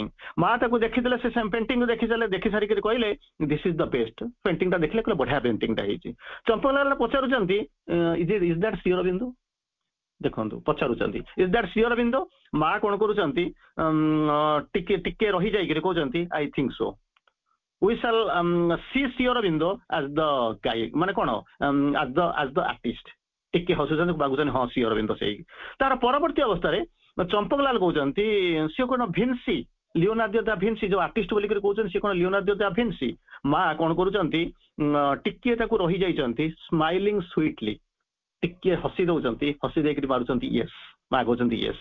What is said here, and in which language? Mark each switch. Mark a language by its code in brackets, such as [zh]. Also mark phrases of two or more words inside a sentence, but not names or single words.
[or] ମା ତାକୁ ଦେଖିଥିଲେ, ସେ ପେଣ୍ଟିଂ ଦେଖି ସାରିକି କହିଲେ [en] this is the best. [or] ପେଣ୍ଟିଂଟା ଦେଖିଲେ କହିଲେ ବଢିଆ ପେଣ୍ଟିଂଟା ହେଇଛି। ଚମ୍ପକଲାଲ ପଚାରୁଛନ୍ତି [en] is that [or] ଶ୍ରୀ ଅରବିନ୍ଦ, ଦେଖନ୍ତୁ ପଚାରୁଛନ୍ତି [en] is that [or] ଶ୍ରୀ ଅରବିନ୍ଦ। ମା କଣ କରୁଛନ୍ତି, ଟିକେ ଟିକେ ରହିଯାଇକିରି କହୁଛନ୍ତି [en] I think so, we shall see Sri Aurobindo as the guide, [or] ମାନେ କଣ [en] as the artist। [or] ଟିକେ ହସୁଛନ୍ତି, ବାଗୁଛନ୍ତି, ହଁ ଶ୍ରୀ ଅରବିନ୍ଦ ସେଇ। ତାର ପରବର୍ତ୍ତୀ ଅବସ୍ଥାରେ ଚମ୍ପକଲାଲ କହୁଛନ୍ତି ସିଏ କଣ ଭିନ୍ସି, ଲିଓନାର୍ଦୋ ଦା ଭିନ୍ସି ଯୋଉ ଆର୍ଟିଷ୍ଟ ବୋଲିକରି କହୁଛନ୍ତି, ସିଏ କଣ ଲିଓନାର୍ଦୋ ଦା ଭିନ୍ସି। ମା କଣ କରୁଛନ୍ତି, ଟିକେ ତାକୁ ରହିଯାଇଛନ୍ତି, [en] smiling sweetly, [or] ଟିକେ ହସି ଦଉଛନ୍ତି, ହସି ଦେଇକିରି ମାରୁଛନ୍ତି ୟେସ୍, ମା କହୁଛନ୍ତି ୟେସ୍।